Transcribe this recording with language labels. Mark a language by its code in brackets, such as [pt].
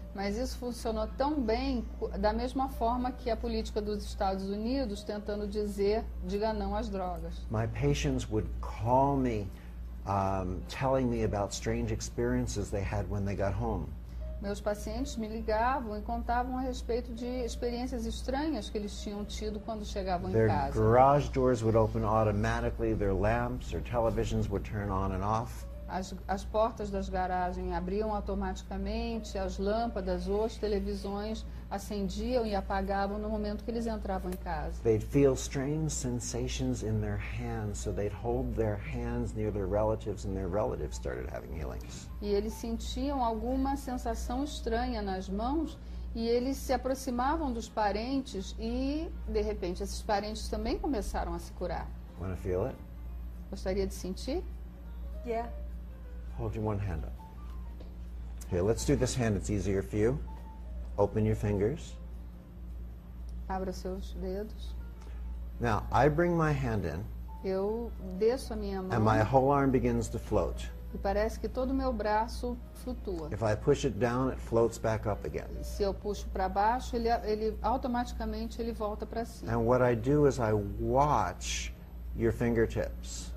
[pt] Mas isso funcionou tão bem, da mesma forma que a política dos Estados Unidos tentando dizer, diga não às drogas. [en] My patients would call me telling me about strange experiences they had when they got home. [pt] Meus pacientes me ligavam e contavam a respeito de experiências estranhas que eles tinham tido quando chegavam em [en] Their [pt] casa. [en] garage doors would open automatically, their lamps or televisions would turn on and off. [pt] As portas das garagens abriam automaticamente, as lâmpadas ou as televisões acendiam e apagavam no momento que eles entravam em casa. [en] They'd feel strange sensations in their hands, so they'd hold their hands near their relatives and their relatives started having healings. [pt] E eles sentiam alguma sensação estranha nas mãos e eles se aproximavam dos parentes e, de repente, esses parentes também começaram a se curar. [en] Want to feel it? [pt] Gostaria de sentir? [en] Yeah. Hold your one hand up. Here, let's do this hand. It's easier for you. Open your fingers. [pt] Abra os seus dedos. [en] Now, I bring my hand in, [pt] Eu desço a minha [en] and my whole arm begins to float. [pt] e parece que todo o meu braço flutua. [en] If I push it down, it floats back up again. [pt] Se eu puxo para baixo, ele automaticamente ele volta para cima. [en] And what I do is I watch your fingertips.